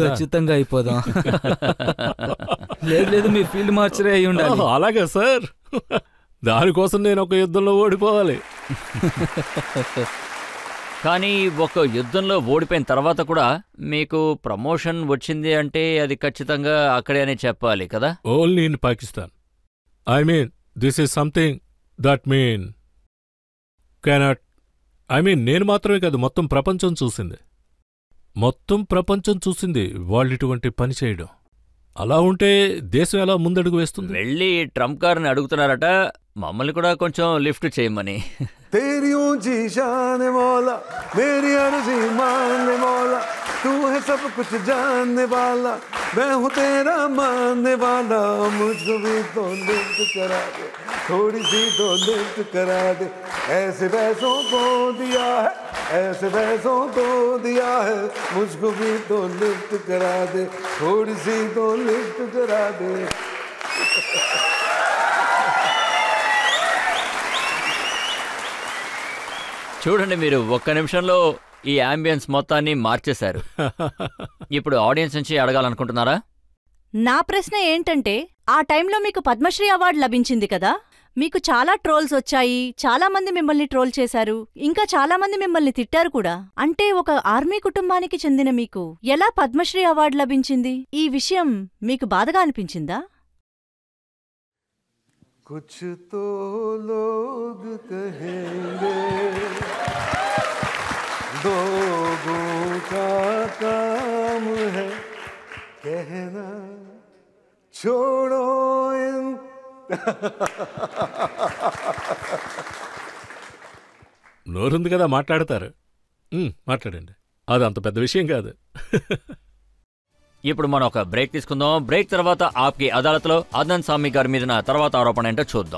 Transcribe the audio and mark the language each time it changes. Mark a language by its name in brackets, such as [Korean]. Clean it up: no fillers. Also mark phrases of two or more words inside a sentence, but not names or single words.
[Telugu] ఖచ్చితంగా అయిపోదాం. లేదు మీ ఫీల్డ్ మార్చరే అయి ఉండాలి. అలాగే సార్, దానికోసం నేను ఒక యుద్ధంలో ఓడిపోవాలి. కానీ ఒక యుద్ధంలో ఓడిపోయిన తర్వాత కూడా మీకు ప్రమోషన్ వచ్చింది అంటే అది ఖచ్చితంగా అక్కడే అని చెప్పాలి కదా. [English] Only in Pakistan. I mean this is something that cannot. [Telugu] నేను మాత్రమే కాదు, మొత్తం ప్రపంచం చూసింది. వాళ్ళిటువంటి పని చేయడం. అలా ఉంటే దేశం ఎలా ముందడుగు వేస్తుంది? వెళ్ళి ట్రంప్ గారిని అడుగుతున్నారట మమ్మల్ని కూడా కొంచెం లిఫ్ట్ చేయమని. [Hindi] तेरी ऊंची शान मौला, मेरी अर्जी मानने मौला, तू है सब कुछ जानने वाला, मैं हूँ तेरा मानने वाला, मुझको भी तो लिफ्ट करा दे, थोड़ी सी तो लिफ्ट करा दे, ऐसे वैसों को दिया है, ऐसे वैसों को दिया है, मुझको भी तो लिफ्ट करा दे, थोड़ी सी तो लिफ्ट करा दे. [Telugu] చూడండి, మీరు ఒక్క నిమిషంలో ఈ అంబియన్స్ మొత్తాన్ని మార్చేశారు. ఇప్పుడు ఆడియన్స్ నుంచి అడగాలనుకుంటున్నారా? నా ప్రశ్న ఏంటంటే, ఆ టైంలో మీకు పద్మశ్రీ అవార్డు లభించింది కదా, మీకు చాలా ట్రోల్స్ వచ్చాయి, చాలా మంది మిమ్మల్ని ట్రోల్ చేశారు, ఇంకా చాలా మంది మిమ్మల్ని తిట్టారు కూడా. అంటే ఒక ఆర్మీ కుటుంబానికి చెందిన మీకు ఎలా పద్మశ్రీ అవార్డు లభించింది? ఈ విషయం మీకు బాధగా అనిపించిందా? [Hindi] कुछ तो लोग कहेंगे, लोगों का काम है कहना, छोड़ो इन. [Telugu] నోరుంది కదా, మాట్లాడతారు. మాట్లాడండి, అది అంత పెద్ద విషయం కాదు. ఇప్పుడు మనం ఒక బ్రేక్ తీసుకుందాం. బ్రేక్ తర్వాత ఆప్కి అదాలత్లో అద్నాన్ సామి గారి మీద తర్వాత ఆరోపణ ఏంటో చూద్దాం.